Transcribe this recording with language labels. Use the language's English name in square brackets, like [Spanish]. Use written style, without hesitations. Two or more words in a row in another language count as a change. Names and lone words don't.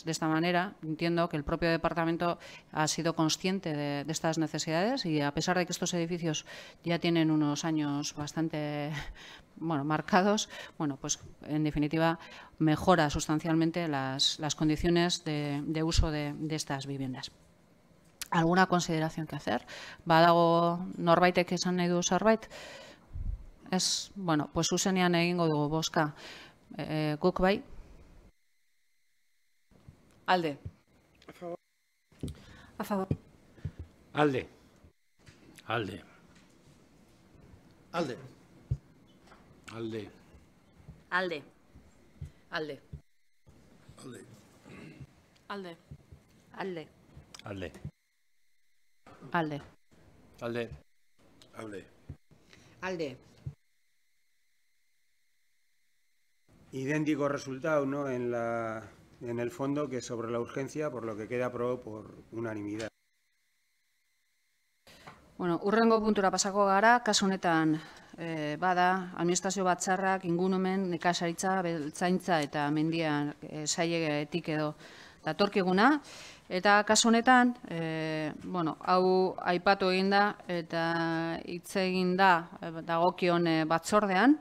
[Spanish] De esta manera, entiendo que el propio departamento ha sido consciente de estas necesidades y, a pesar de que estos edificios ya tienen unos años bastante marcados, bueno, pues en definitiva mejora sustancialmente las condiciones de uso de estas viviendas. ¿Alguna consideración que hacer? [Basque] Badago norbaitek esan nahi du zerbait? Ez, [Spanish] bueno, pues [Basque] zuzenean egingo dugu bozka. Guk bai? Alde. [Spanish] A favor. [Basque] Alde. Alde. Alde. Alde. Alde. Alde. Alde. Alde. Alde. Alde. Alde. Alde. Alde. Alde. [Spanish] Idéntico resultado, ¿no? En el fondo, que sobre la urgencia, por lo que queda aprobado por unanimidad. [Basque] Bueno, urrengo puntura pasako gara, kasu honetan bada administrazio batzarrak ingurumen, nekazaritza, beltzaintza eta mendian sailetik edo datorkiguna. Eta kasu honetan, bueno, hau aipatu egin da eta hitz egin da dagokion batzordean.